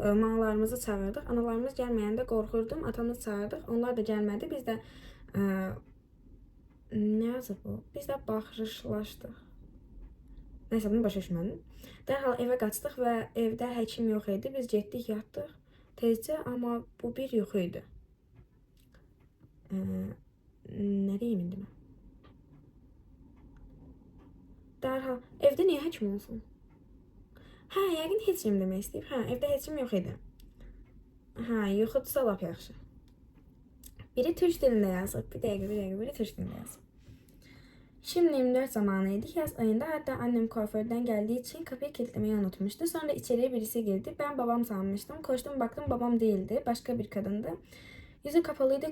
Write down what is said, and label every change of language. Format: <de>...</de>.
<az>Mamalarımızı çağırdıq. Analarımız gəlməyəndə qorxurdum. Atamızı çağırdıq. Onlar da gəlmədi. Biz də nə yazıb bu? Biz də baxışlaşdıq. Nəysə, bunu başa düşmədim. Dərhal evə qaçdıq və evdə həkim yox idi. Biz getdik, yatdıq. Tezcə, amma bu bir yuxu idi. Nə deyim indi mən? Dərhal, evdə niyə həkim olsun? Yəqin heç kim demək istəyib. Evdə heç kim yox idi. Yuxudursa lap yaxşı. Biri türk dilində yazıb. Bir dəqiqə, biri türk dilində yazıb. Şimdi 24 zamanı idi.</az> <tr>Yaz ayında hatta annem kuaförden geldiği için kapıyı kilitlemeyi unutmuştu. Sonra içeriye birisi girdi. Ben babam sanmıştım. Koştum baktım babam değildi. Başka bir kadındı. Yüzü kapalıydı.</tr>